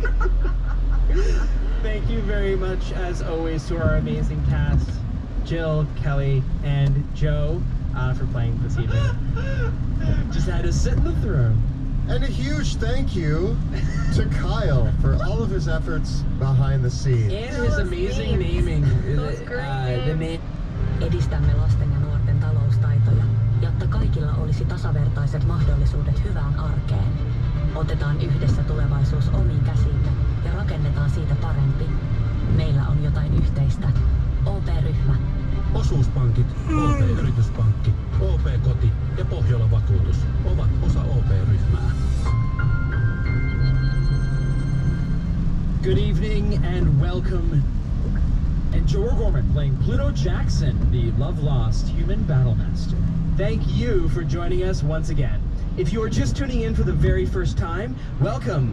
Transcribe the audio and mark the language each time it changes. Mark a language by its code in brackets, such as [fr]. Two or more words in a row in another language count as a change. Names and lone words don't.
[en] Thank you very much, as always, to our amazing cast, Jill, Kelly, and Joe, for playing this evening. Just had to sit in the throne. And a huge thank you to Kyle for all of his efforts behind the scenes. And his amazing naming. The name. [fi] Edistämme lasten ja nuorten taloustaitoja, jotta kaikilla olisi tasavertaiset mahdollisuudet hyvään arkeen. Otetaan yhdessä tulevaisuus omiin käsiimme ja rakennetaan siitä parempi. Meillä on jotain yhteistä. OP-ryhmä. Osuuspankit, OP-yrityspankki, OP-koti ja Pohjola-vakuutus ovat osa OP-ryhmää. [en] Good evening and welcome. And Joe O'Gorman playing Pluto Jackson, the love-lost human battle master. Thank you for joining us once again. If you are just tuning in for the very first time, welcome.